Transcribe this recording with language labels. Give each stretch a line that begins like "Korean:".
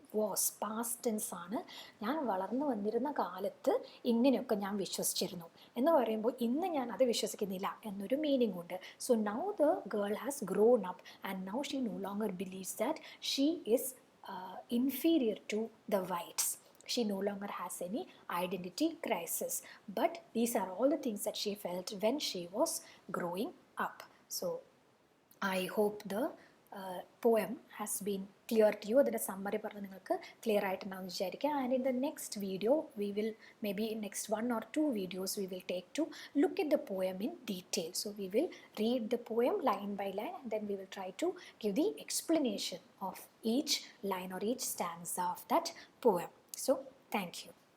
Malayalam: Was past tense ആണ്. ഞാൻ വളർന്നു വന്നിരുന്ന കാലത്ത് ഇങ്ങനെയൊക്കെ ഞാൻ വിശ്വസിച്ചിരുന്നു എന്ന് പറയുമ്പോൾ ഇന്ന് ഞാൻ അത് വിശ്വസിക്കുന്നില്ല എന്നൊരു മീനിങ് ഉണ്ട്.
English: So now the girl has grown up and now she no longer believes that she is inferior to the whites. She no longer has any identity crisis. But these are all the things that she felt when she was growing up. So I hope the poem has been clear to you.
Malayalam: അതിൻ്റെ summary പറഞ്ഞ് നിങ്ങൾക്ക് clear ആയിട്ടുണ്ടാവും വിചാരിക്കുക.
English: And in the next video we will maybe next 1 or 2 videos we will take to look at the poem in detail. So we will read the poem line by line and then we will try to give the explanation of each line or each stanza of that poem. So thank you.